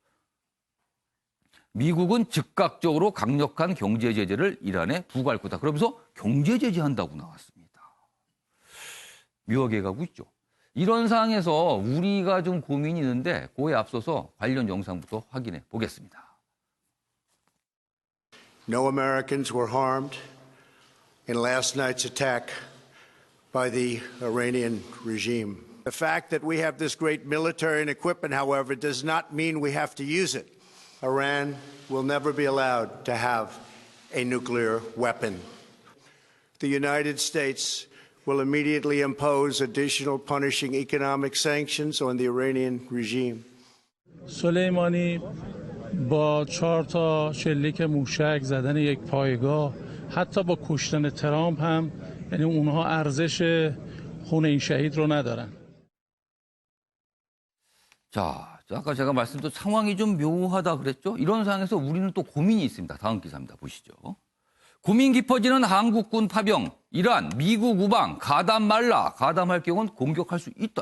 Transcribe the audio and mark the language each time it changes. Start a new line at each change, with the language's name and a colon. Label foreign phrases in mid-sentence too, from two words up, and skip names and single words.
Korean: 미국은 즉각적으로 강력한 경제 제재를 이란에 부과할 거다. 그러면서 경제 제재한다고 나왔습니다. 묘하게 가고 있죠. 이런 상황에서 우리가 좀 고민이 있는데 그에 앞서서 관련 영상부터 확인해 보겠습니다.
English: No Americans were harmed in last night's attack by the Iranian regime. The fact that we have this great military and equipment, however, does not mean we have to use it. Iran will never be allowed to have a nuclear weapon. The United States will immediately impose additional punishing economic sanctions on the Iranian regime.
Persian: سلیمانی با 4 تا شلیک موشک زدن یک پایگاه حتی با کشتن ترامپ هم یعنی اونها ارزش خون این شهید رو ندارن.
Korean: 자, 아까 제가 말씀드린 상황이 좀 묘하다 그랬죠? 이런 상황에서 우리는 또 고민이 있습니다. 다음 기사입니다. 보시죠. 고민 깊어지는 한국군 파병, 이란, 미국 우방, 가담 말라, 가담할 경우는 공격할 수 있다.